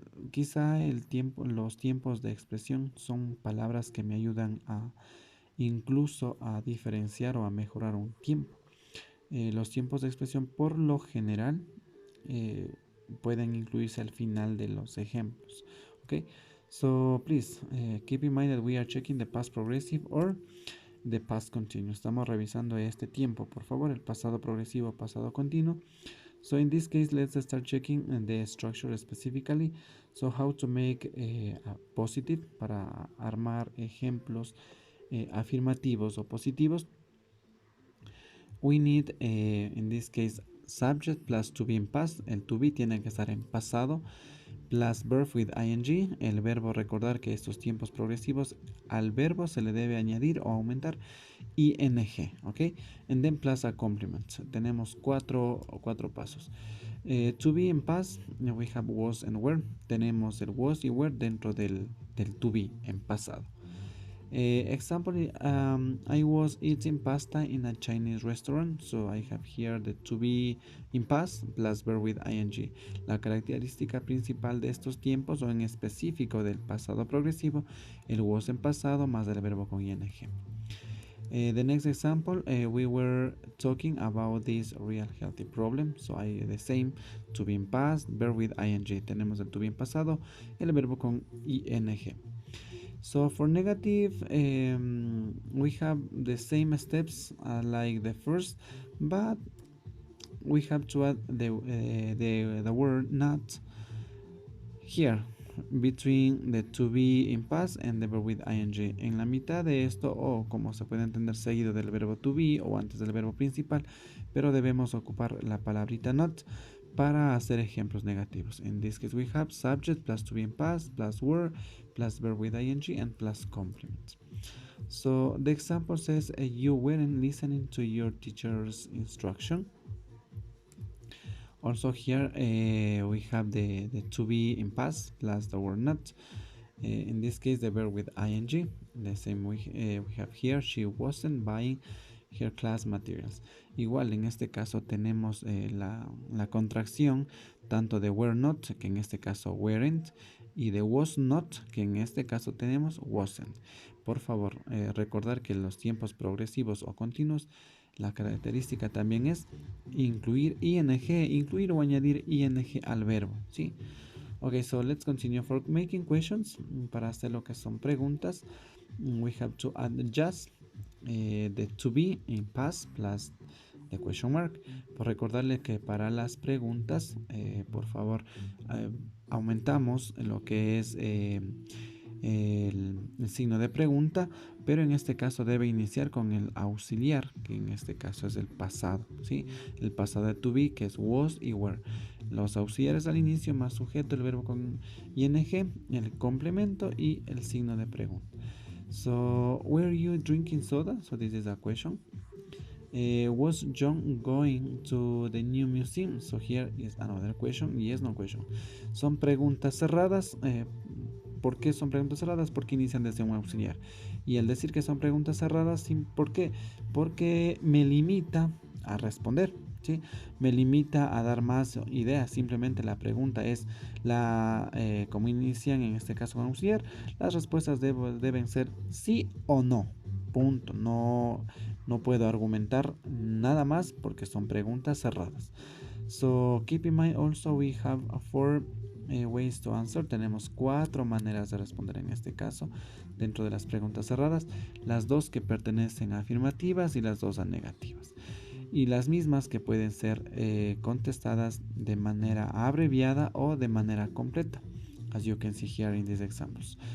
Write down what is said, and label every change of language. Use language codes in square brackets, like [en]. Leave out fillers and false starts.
[es] Quizá el tiempo, los tiempos de expresión son palabras que me ayudan a incluso a diferenciar o a mejorar un tiempo. Los tiempos de expresión por lo general pueden incluirse al final de los ejemplos. [en] Okay, so please keep in mind that we are checking the past progressive or the past continuous. [es] Estamos revisando este tiempo, por favor, el pasado progresivo, pasado continuo. [en] So in this case, let's start checking the structure specifically. So how to make a positive [es] para armar ejemplos afirmativos o positivos. [en] We need, in this case, subject plus to be in past. [es] El to be tiene que estar en pasado. [en] Plus verb with ing. [es] El verbo, recordar que estos tiempos progresivos al verbo se le debe añadir o aumentar ing. [en] Ok. And then plus a complement. [es] Tenemos cuatro pasos. [en] To be in past, we have was and were. [es] Tenemos el was y were dentro del to be en pasado. [en] Example, I was eating pasta in a Chinese restaurant, so I have here the to be in past plus verb with ing. [es] La característica principal de estos tiempos o en específico del pasado progresivo, el was en pasado más el verbo con ing. [en] The next example, we were talking about this real healthy problem, so the same, to be in past, verb with ing. [es] Tenemos el to be en pasado, el verbo con ing. [en] So for negative, we have the same steps like the first, but we have to add the word not here between the to be in past and the verb with ing. [es] En la mitad de esto, o como se puede entender, seguido del verbo to be o antes del verbo principal, pero debemos ocupar la palabrita not para hacer ejemplos negativos. [en] In this case, we have subject plus to be in past plus were plus verb with ing and plus complement. So the example says you weren't listening to your teacher's instruction. Also here we have the to be in past plus the word not. In this case, the verb with ing. The same we have here. She wasn't buying Here class materials. [es] Igual en este caso tenemos la contracción tanto de were not, que en este caso weren't, y de was not, que en este caso tenemos wasn't. Por favor, recordar que los tiempos progresivos o continuos, la característica también es incluir ing, incluir o añadir ing al verbo, ¿sí? [en] Ok, so let's continue for making questions. [es] Para hacer lo que son preguntas, [en] we have to add just the to be in past plus the question mark. [es] Por recordarle que para las preguntas, por favor, aumentamos lo que es el signo de pregunta, pero en este caso debe iniciar con el auxiliar, que en este caso es el pasado, ¿sí? El pasado de to be, que es was y were. Los auxiliares al inicio más sujeto, el verbo con ing, el complemento y el signo de pregunta. [en] So, were you drinking soda? So this is a question. Was John going to the new museum? So here is another question. Yes, no question. [es] Son preguntas cerradas. ¿Por qué son preguntas cerradas? Porque inician desde un auxiliar. Y al decir que son preguntas cerradas, ¿por qué? Porque me limita a responder, ¿sí? Me limita a dar más ideas. Simplemente la pregunta es como inician en este caso con auxiliar, las respuestas deben ser sí o no. Punto. No puedo argumentar nada más porque son preguntas cerradas. [en] So keep in mind also we have four ways to answer. [es] Tenemos 4 maneras de responder en este caso dentro de las preguntas cerradas. Las 2 que pertenecen a afirmativas y las 2 a negativas. Y las mismas que pueden ser contestadas de manera abreviada o de manera completa, [en] as you can see here in these examples.